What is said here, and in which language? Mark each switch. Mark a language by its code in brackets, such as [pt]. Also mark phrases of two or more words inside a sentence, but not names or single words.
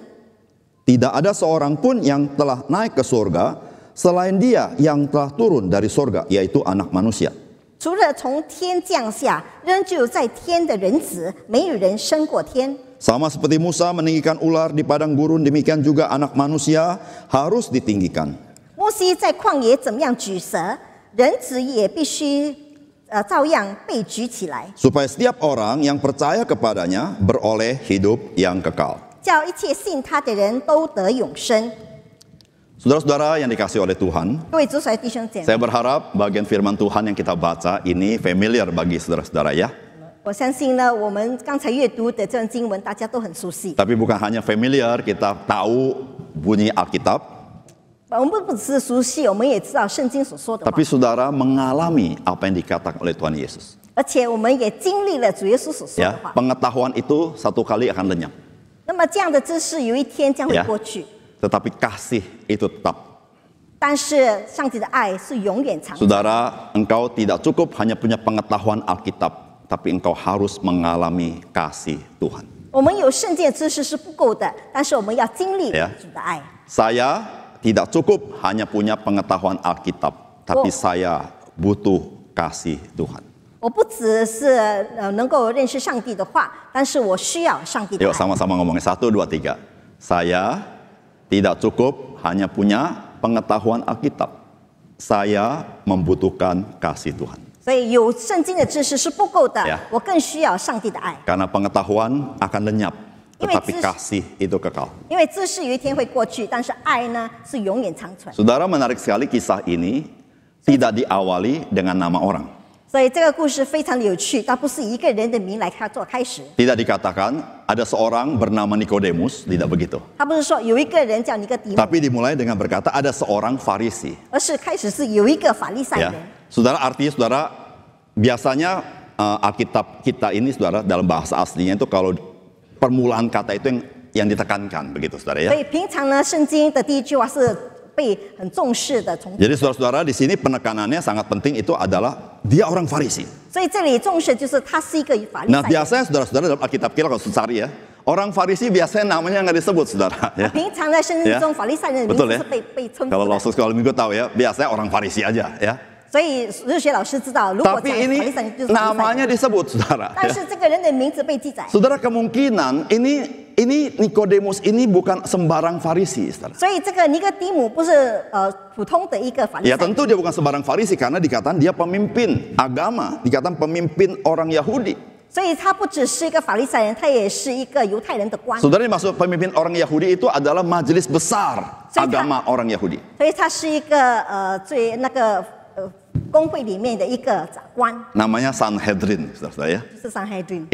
[id] Tidak ada seorang pun yang telah naik ke surga selain dia yang telah turun dari surga, yaitu anak manusia. [zh] 除了从天降下，仍旧在天的人子，没有人升过天。 [id] Sama seperti Musa meninggikan ular di padang gurun, demikian juga anak manusia harus ditinggikan. [zh] 摩西在旷野怎么样举蛇，人子也必须照样被举起来， [id] Supaya setiap orang yang percaya kepadanya beroleh hidup yang kekal. [zh] 叫一切信他的人都得永生。 [id] Saudara-saudara yang dikasih oleh Tuhan, [zh] 各位主所爱弟兄姐妹， [id] saya berharap bagian firman Tuhan yang kita baca ini familiar bagi saudara-saudara ya. [zh] 我相信呢，我们刚才阅读的这段经文，大家都很熟悉。 [id] Tapi bukan hanya familiar, kita tahu bunyi Alkitab, [zh] 我们不只是熟悉，我们也知道圣经所说的话， [id] tapi saudara mengalami apa yang dikatakan oleh Tuhan Yesus. [zh] 而且我们也经历了主耶稣所说 [id] Ya, [zh] 的话。 [id] pengetahuan itu satu kali akan lenyap, [zh] 那么这样的知识有一天将会 [id] ya. [zh] 过去， [id] Tetapi kasih itu tetap. [zh] 但是上帝的爱是永远长存。 [id] Saudara, engkau tidak cukup hanya punya pengetahuan Alkitab, tapi engkau harus mengalami kasih Tuhan. [zh] 我们有圣经的知识是不够的，但是我们要经历 [id] Ya. [zh] 主的爱。 [id] Saya tidak cukup hanya punya pengetahuan Alkitab, tapi saya butuh kasih Tuhan. [zh] 我不只是能够认识上帝的话，但是我需要上帝的 [id] Yuk [zh] 爱。 [id] sama-sama ngomongin 1, 2, 3. Saya tidak cukup hanya punya pengetahuan Alkitab. Saya membutuhkan kasih Tuhan. [zh] 所以有圣经的知识是不够的 [id] Ya. [zh] 我更需要上帝的爱， [id] Karena pengetahuan akan lenyap, tetapi Ini kasih itu kekal. [zh] 因为知识有一天会过去，但是爱呢是永远长存。 [id] Saudara, menarik sekali kisah ini tidak diawali dengan nama orang. [zh] 所以这个故事非常的有趣，它不是以一个人的名来做开始， [id] Tidak dikatakan ada seorang bernama Nikodemus, tidak begitu. [zh] 他不是说有一个人叫尼哥底母， [id] Tapi dimulai dengan berkata ada seorang Farisi. [zh] 而是开始是有一个法利赛 [id] Ya. [zh] 人。 [id] Saudara, artinya saudara, biasanya Alkitab kita ini saudara dalam bahasa aslinya itu kalau permulaan kata itu yang ditekankan begitu saudara [zh] 所 [id] ya. [zh] 以平常呢，圣经的第一句话是被很重视的，从 [id] Jadi saudara-saudara di sini penekanannya sangat penting itu adalah dia orang Farisi. [zh] 所以这里重视就是他是一个法利 [id] Nah [zh] 赛人。 [id] biasanya saudara-saudara dalam Alkitab kita kalau cari ya, orang Farisi biasanya namanya nggak disebut saudara ya. [zh] 平常在圣经中，法利赛人的名 [id] Betul [zh] 字 [id] ya. [zh] 是被称 [id] Kalau [zh] 呼的。 [id] langsung sekolah minggu tahu ya, biasanya orang Farisi aja ya. [zh] 所以日学老师知道，如果 [id] Tapi [zh] 讲法 [id] ini [zh] 利赛人就是法利赛 [id] namanya [zh] 人， [id] disebut saudara. [zh] 但 [id] Ya. [zh] 是这个人的名字被记载， [id] Saudara kemungkinan ini Nikodemus ini bukan sembarang Farisi, saudara. [zh] 所以这个尼哥底母不是普通的一个法利 [id] Ya [zh] 赛人。 [id] tentu dia bukan sembarang Farisi karena dikatakan dia pemimpin agama, dikatakan pemimpin orang Yahudi. [zh] 所以他不只是一个法利赛人，他也是一个犹太人的官。 [id] Saudara, yang maksud pemimpin orang Yahudi itu adalah majelis besar agama orang Yahudi. [zh] 所以他是一个最那个公会里面的一个长官， [id] Namanya Sanhedrin, saudara ya. [zh] 就是上海军，